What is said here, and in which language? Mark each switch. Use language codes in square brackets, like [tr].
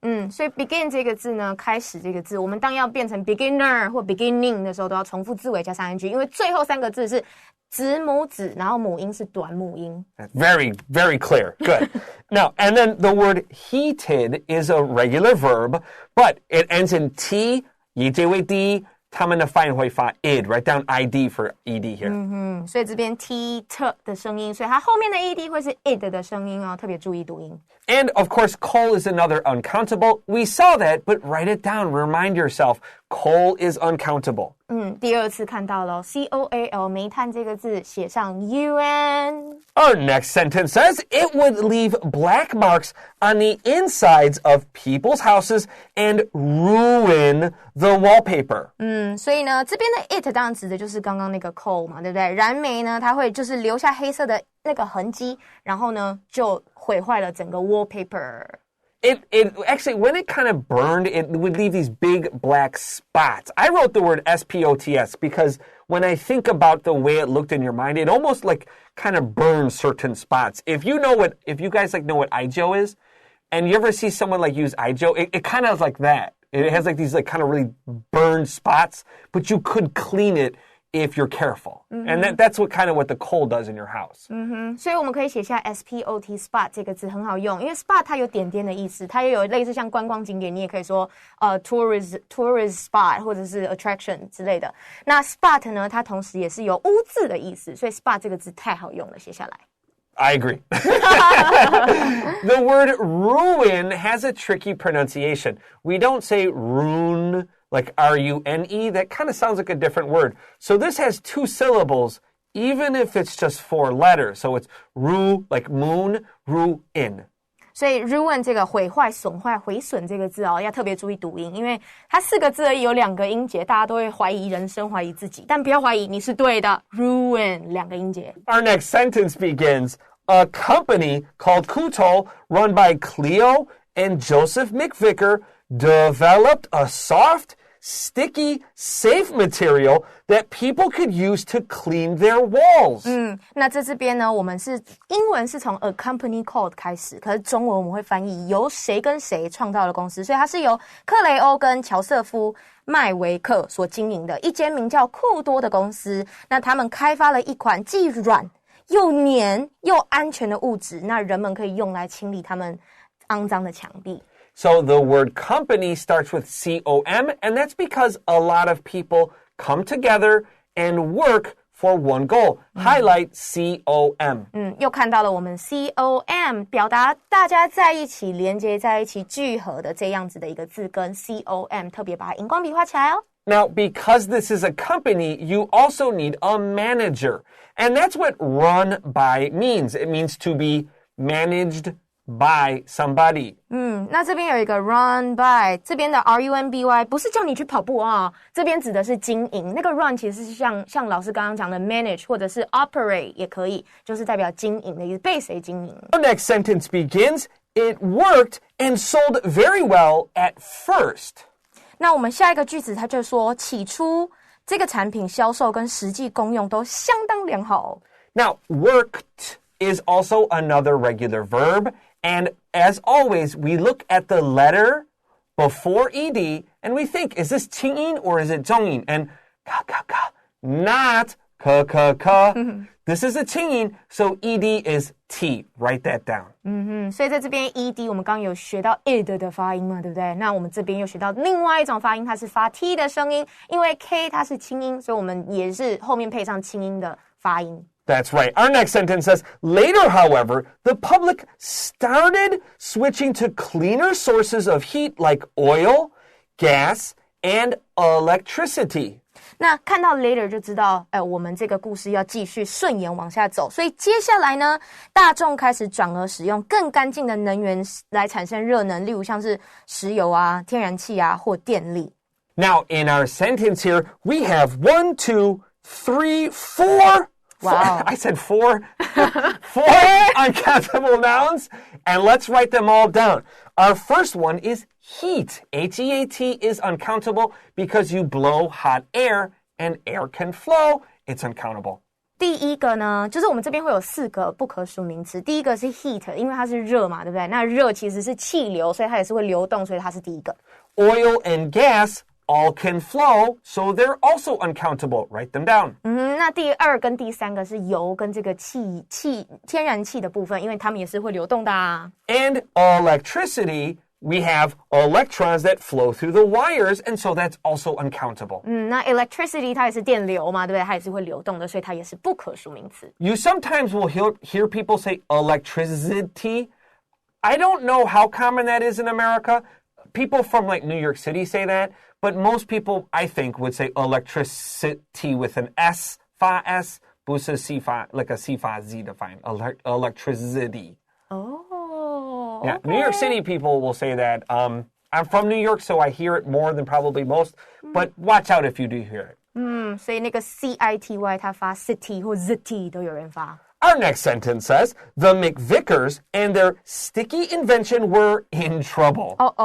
[zh] 所以 begin 这个字呢，开始这个字，我们当要变成 beginner 或 beginning 的时候，都要重复字尾加上 ing， 因为最后三个字是子母子，然后母音是短母音。 [en] Very, very clear. Good. Now, and then the word heated is a regular verb, but it ends in T, [zh] 以结为 D, 他们的发音会发 [en] id. Write down ID for ED here. [zh] 所以这边 t 的声音，所以它后面的 ed 会是 id 的声音哦，特别注意读音。 [en] And, of course, coal is another uncountable. We saw that, but write it down. Remind yourself, coal is uncountable. [zh] 第二次看到了 C-O-A-L 煤炭这个字写上 U-N。 [en] Our next sentence says, it would leave black marks on the insides of people's houses and ruin the wallpaper. [zh] 所以呢，这边的 it 当然指的就是刚刚那个 coal 嘛，对不对？燃煤呢，它会就是留下黑色的那个痕迹，然后呢，就毁坏了整个 wallpaper。 [en] It actually, when it kind of burned, it would leave these big black spots. I wrote the word S-P-O-T-S because when I think about the way it looked in your mind, it almost like kind of burns certain spots. If you guys like know what ijo is, and you ever see someone like use ijo, it kind of is like that. It has like these like kind of really burned spots, but you could clean it if you're careful. And that's what the coal does in your house. [zh] 所以我们可以写下 S-P-O-T spot 这个字很好用，因为 spot 它有点点的意思，它也有类似像观光景点，你也可以说 [en] tourist spot [zh] 或者是 attraction 之类的。那 spot 呢，它同时也是有污渍的意思，所以 spot 这个字太好用了，写下来。 [en] I agree. The word ruin has a tricky pronunciation. We don't say rune like R-U-N-E. That kind of sounds like a different word. So this has 2 syllables, even if it's just 4 letters. So it's ru, like moon, ruin. [zh] 所以 ruin 这个毁坏、损坏、毁损这个字要特别注意读音，因为它4个字而已，有2个音节，大家都会怀疑人生、怀疑自己，但不要怀疑，你是对的。 ruin 2个音节。 [en] Our next sentence begins, a company called Kutol, run by Cleo and Joseph McVicker, developed a soft, sticky, safe material that people could use to clean their walls. [zh] 那在这边呢，我们是英文是从 a company called 开始，可是中文我们会翻译由谁跟谁创造的公司，所以它是由克雷欧跟乔瑟夫麦维克所经营的一间名叫库多的公司。那他们开发了一款既软又黏又安全的物质，那人们可以用来清理他们肮脏的墙壁。 [en] So the word company starts with C-O-M, and that's because a lot of people come together and work for one goal. Highlight C-O-M. [zh] 又看到了我们 C-O-M 表达大家在一起、连接在一起、聚合的这样子的一个字根 C-O-M， 特别把它荧光笔画起来哦。 [en] Now, because this is a company, you also need a manager. And that's what run by means. It means to be managed by somebody. [zh] 那这边有一个 run by， 这边的 R-U-N-B-Y 不是叫你去跑步啊，这边指的是经营。那个 run 其实是像老师刚刚讲的 manage 或者是 operate 也可以，就是代表经营的意思，被谁经营。 [en] Our next sentence begins, it worked and sold very well at first. [zh] 那我们下一个句子它就说，起初这个产品销售跟实际功用都相当良好。 [en] Now, worked is also another regular verb. And as always, we look at the letter before ed and we think, is this 清音 or is it 重音? And ka, ka, ka, not ka, ka, ka. This is a 清音, so ed is t. Write that down. [zh] 所以在这边 ed 我们刚刚有学到 id 的发音嘛，对不对？那我们这边又学到另外一种发音，它是发 t 的声音，因为 k 它是清音，所以我们也是后面配上清音的发音。 [en] That's right. Our next sentence says, later, however, the public started switching to cleaner sources of heat like oil, gas, and electricity. [zh] 那看到 later 就知道，我们这个故事要继续顺延往下走。所以接下来呢，大众开始转而使用更干净的能源来产生热能，例如像是石油啊、天然气啊或电力。 [en] Now, in our sentence here, we have 1, 2, 3, 4. Wow. I said 4. 4 uncountable nouns, and let's write them all down. Our first one is heat. H-E-A-T is uncountable because you blow hot air and air can flow. It's uncountable. [zh] 第一个呢，就是我们这边会有4个不可数名词。第一个是 heat， 因为它是热嘛，对不对？那热其实是气流，所以它也是会流动，所以它是第一个。 [en] Oil and gas all can flow, so they're also uncountable. Write them down. [zh] 那第2跟第3个是油跟这个天然气的部分，因为它们也是会流动的啊。 [en] And electricity, we have electrons that flow through the wires, and so that's also uncountable. [zh] 那 electricity 它也是电流嘛，对不对？它也是会流动的，所以它也是不可数名词。 [en] You sometimes will hear people say electricity. I don't know how common that is in America. People from like New York City say that, but most people, I think, would say electricity with an S, fa S, 不是 C fa, like a C fa Z define, electricity. Oh. Yeah, Okay. New York City people will say that. I'm from New York, so I hear it more than probably most, but watch out if you do hear it. [zh] 所以那个 C-I-T-Y 它发 city 或 zity 都有人发。 [en] Our next sentence says, the McVickers and their sticky invention were in trouble.